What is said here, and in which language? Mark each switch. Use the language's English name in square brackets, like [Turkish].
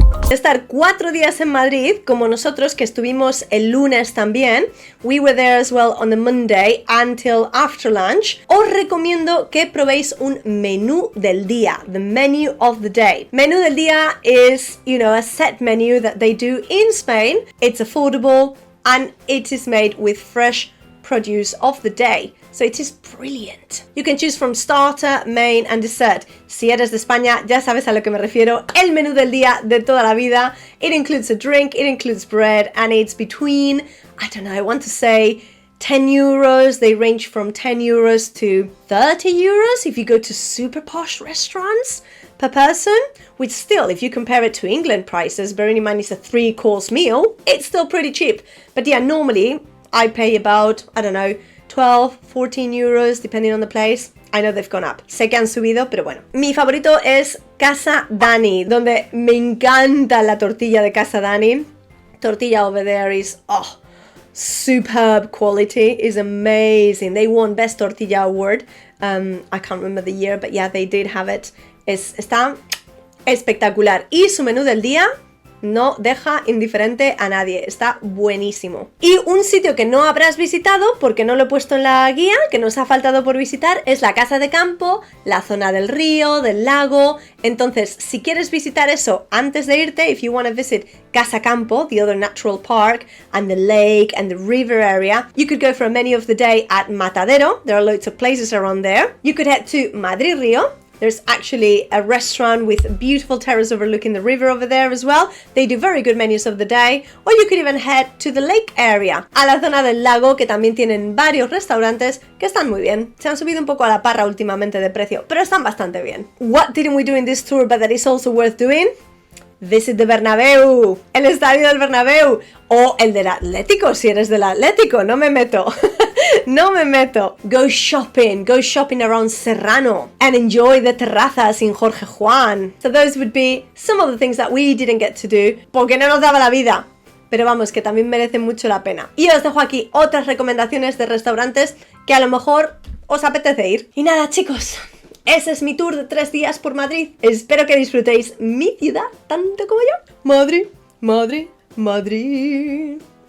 [Spanish] Estar 4 días en Madrid, como nosotros que estuvimos el lunes también. [English] We were there as well on the Monday until after lunch. [Spanish] Os recomiendo que probéis un menú del día, [English] the menu of the day. Menú del día is, you know, a set menu that they do in Spain. It's affordable and it is made with fresh produce of the day. So it is brilliant. You can choose from starter, main and dessert. [Spanish] Si eres de España, ya sabes a lo que me refiero. El menú del día de toda la vida. [English] It includes a drink, it includes bread, and it's between, I don't know, I want to say 10 euros. They range from 10 euros to 30 euros if you go to super posh restaurants per person, which still, if you compare it to England prices, bearing in mind it's a 3-course meal, it's still pretty cheap. But yeah, normally I pay about, I don't know, 12, 14 euros, depending on the place. I know they've gone up. [Spanish] Sé que han subido, pero bueno. Mi favorito es Casa Dani, donde me encanta la tortilla de Casa Dani. [English] Tortilla over there is, oh, superb quality, is amazing. They won Best Tortilla Award. I can't remember the year, but yeah, they did have it. [Spanish] Está espectacular. Y su menú del día no deja indiferente a nadie, está buenísimo. Y un sitio que no habrás visitado, porque no lo he puesto en la guía, que nos ha faltado por visitar, es la casa de campo, la zona del río, del lago. Entonces, si quieres visitar eso antes de irte, [English] if you want to visit Casa Campo, the other natural park, and the lake and the river area, you could go for a menu of the day at Matadero. There are loads of places around there. You could head to Madrid Río. There's actually a restaurant with a beautiful terrace overlooking the river over there as well. They do very good menus of the day. Or you could even head to the lake area, [Spanish] a la zona del lago, que también tienen varios restaurantes que están muy bien. Se han subido un poco a la parra últimamente de precio, pero están bastante bien. [English] What didn't we do in this tour but that is also worth doing? Visit the Bernabéu, [Spanish] el estadio del Bernabéu, o el del Atlético, si eres del Atlético, no me meto. [English] No me meto. Go shopping around Serrano and enjoy the terrazas in Jorge Juan. So those would be some of the things that we didn't get to do, [Spanish] porque no nos daba la vida. Pero vamos, que también merecen mucho la pena. Y os dejo aquí otras recomendaciones de restaurantes que a lo mejor os apetece ir. Y nada, chicos, ese es mi tour de 3 días por Madrid. Espero que disfrutéis mi ciudad tanto como yo. Madrid, Madrid, Madrid.